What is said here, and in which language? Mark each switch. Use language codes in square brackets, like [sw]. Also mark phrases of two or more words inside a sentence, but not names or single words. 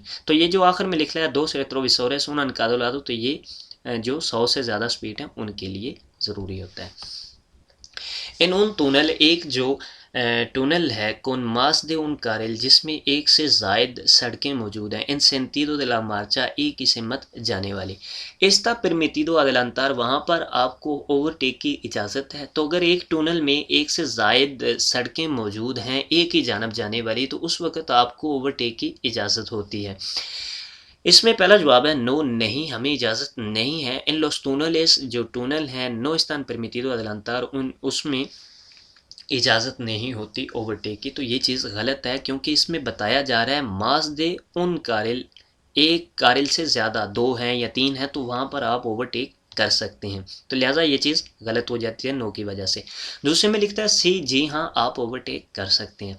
[hi] तो ये जो आखिर में लिख रहा है 2 [es] retrovisores en cada lado, [hi] तो ये जो 100 से ज़्यादा स्पीड है उनके लिए ज़रूरी होता है। [es] en un túnel, [hi] एक जो टनल है [es] con más de un carril, [hi] जिसमें एक से ज़ायद सड़कें मौजूद हैं, [es] en sentido de la marcha, [hi] एक ही सिमत जाने वाली, [es] está permitido adelantar, [hi] वहाँ पर आपको ओवरटेक की इजाज़त है। तो अगर एक टनल में एक से ज़ायद सड़कें मौजूद हैं एक ही जानब जाने वाली, तो उस वक़्त आपको ओवरटेक की इजाज़त होती है। इसमें पहला जवाब है नो, नहीं, हमें इजाज़त नहीं है। [es] en los túneles, [hi] जो टनल हैं, [es] no están permitido adelantar, [hi] उसमें इजाज़त नहीं होती ओवरटेक की। तो ये चीज़ गलत है, क्योंकि इसमें बताया जा रहा है [es] más de un carril, [hi] एक कारिल से ज़्यादा, 2 हैं या 3 हैं, तो वहाँ पर आप ओवरटेक कर सकते हैं। तो लिहाजा ये चीज़ गलत हो जाती है नो की वजह से। दूसरे में लिखता है सी, जी हाँ आप ओवरटेक कर सकते हैं।